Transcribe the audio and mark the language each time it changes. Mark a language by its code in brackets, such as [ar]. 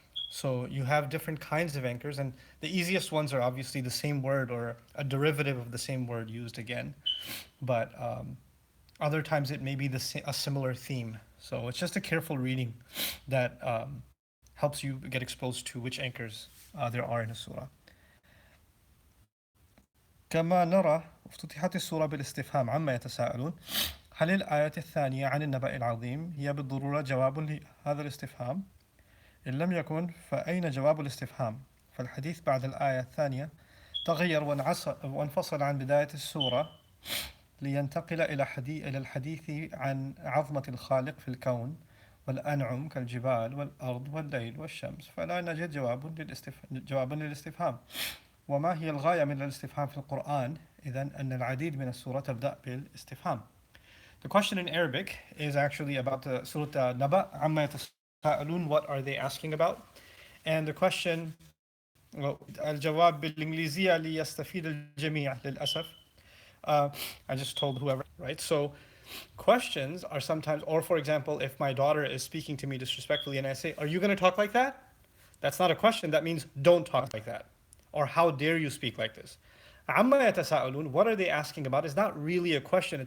[en] So you have different kinds of anchors, and the easiest ones are obviously the same word or a derivative of the same word used again. But other times it may be a similar theme. So it's just a careful reading that helps you get exposed to which anchors there are in a surah. [ar] كما نرى افتتحت السورة بالاستفهام عما يتساءلون. هل الآية الثانية عن النبأ العظيم هي بالضرورة جواب لهذا الاستفهام؟ إن لم يكن فأين جواب الاستفهام؟ فالحديث بعد الآية الثانية تغير وانفصل عن بداية السورة لينتقل إلى الحديث عن عظمة الخالق في الكون والأنعم كالجبال والأرض والليل والشمس، فلا نجد جوابا للاستفهام. وما هي الغاية من الاستفهام في القرآن؟ إذن أن العديد من السورة تبدأ بالاستفهام. [en] The question in Arabic is actually about the Surah Naba, [ar] عما يتساءلون, [en] what are they asking about? And the question, well, [ar] الجواب بالإنجليزية ليستفيد الجميع للأسف. [en] I just told whoever, right? So questions are sometimes, or for example, if my daughter is speaking to me disrespectfully and I say, are you going to talk like that? That's not a question. That means don't talk like that. Or how dare you speak like this? [ar] عَمَّا يَتَسَاءَلُونَ, [en] what are they asking about, is not really a question.